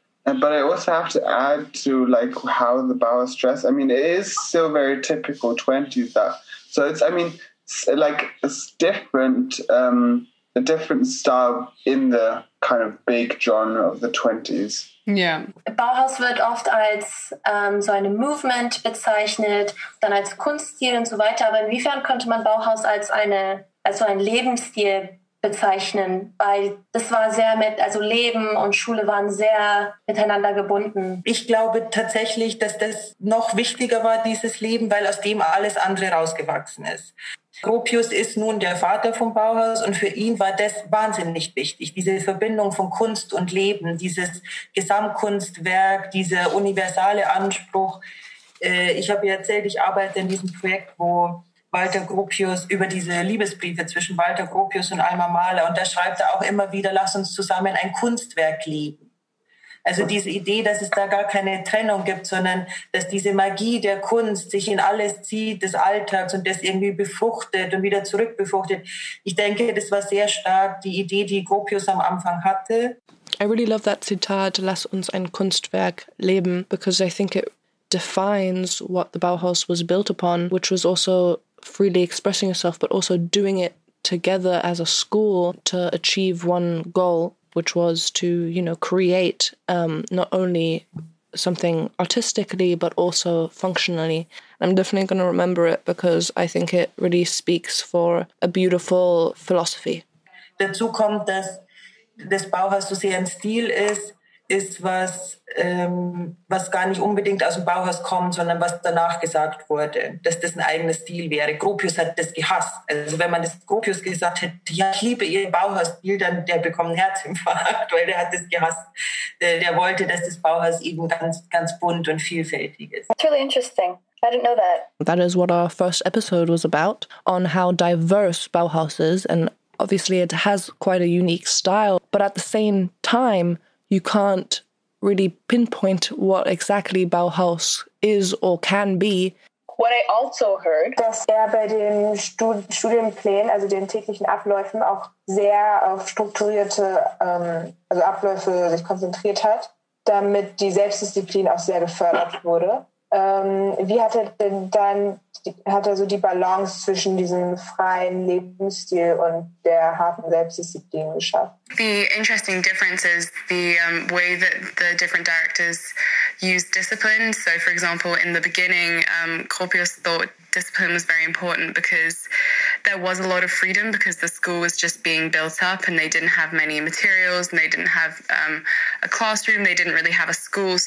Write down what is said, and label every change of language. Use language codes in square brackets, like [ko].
[en] But I also have to add to like how the Bauhaus dress. I mean, it is still very typical 20s that. So it's, I mean, like it's different, a different style in the kind of big genre of the 20s. Yeah. [de] Bauhaus wird oft als so eine Movement bezeichnet, dann als Kunststil und so weiter. Aber inwiefern könnte man Bauhaus als so ein Lebensstil bezeichnen, weil das war sehr also Leben und Schule waren sehr miteinander gebunden. Ich glaube tatsächlich, dass das noch wichtiger war, dieses Leben, weil aus dem alles andere rausgewachsen ist. Gropius ist nun der Vater vom Bauhaus und für ihn war das wahnsinnig wichtig, diese Verbindung von Kunst und Leben, dieses Gesamtkunstwerk, dieser universale Anspruch. Ich habe ja erzählt, ich arbeite in diesem Projekt, wo Walter Gropius über diese Liebesbriefe zwischen Walter Gropius und Alma Mahler. Und da schreibt er auch immer wieder, lass uns zusammen ein Kunstwerk leben. Also diese Idee, dass es da gar keine Trennung gibt, sondern dass diese Magie der Kunst sich in alles zieht, des Alltags und das irgendwie befruchtet und wieder zurückbefruchtet. Ich denke, das war sehr stark die Idee, die Gropius am Anfang hatte. [en] I really love that Zitat, [de] lass uns ein Kunstwerk leben, [en] because I think it defines what the Bauhaus was built upon, which was also freely expressing yourself, but also doing it together as a school to achieve one goal, which was to, you know, create not only something artistically, but also functionally. I'm definitely going to remember it because I think it really speaks for a beautiful philosophy. [de] Dazu kommt, dass das Bauhaus so sehr ein Stil ist was gar nicht unbedingt aus dem Bauhaus kommt, sondern was danach gesagt wurde, dass das ein eigener Stil wäre. Gropius hat das gehasst. Also wenn man das Gropius gesagt hätte, ja, ich liebe Ihren Bauhausstil, dann der bekommt einen Herzinfarkt, weil der hat das gehasst. Der wollte, dass das Bauhaus eben ganz, ganz bunt und vielfältig ist. [en] That's really interesting. I didn't know that. That is what our first episode was about, on how diverse Bauhaus is, and obviously it has quite a unique style, but at the same time, you can't really pinpoint what exactly Bauhaus is or can be. What I also heard, [de] dass bei den Studienplänen, also den täglichen Abläufen, auch sehr auf strukturierte Abläufe sich konzentriert hat, damit die Selbstdisziplin auch sehr gefördert wurde. Wie hat er denn dann so die Balance zwischen diesem freien Lebensstil und der harten Selbstdisziplin geschafft? [en] The interesting difference is the way that the different directors use discipline. So, for example, in the beginning, Gropius thought discipline was very important because there was a lot of freedom because the school was just being built up and they didn't have many materials and they didn't have a classroom, they didn't really have a school.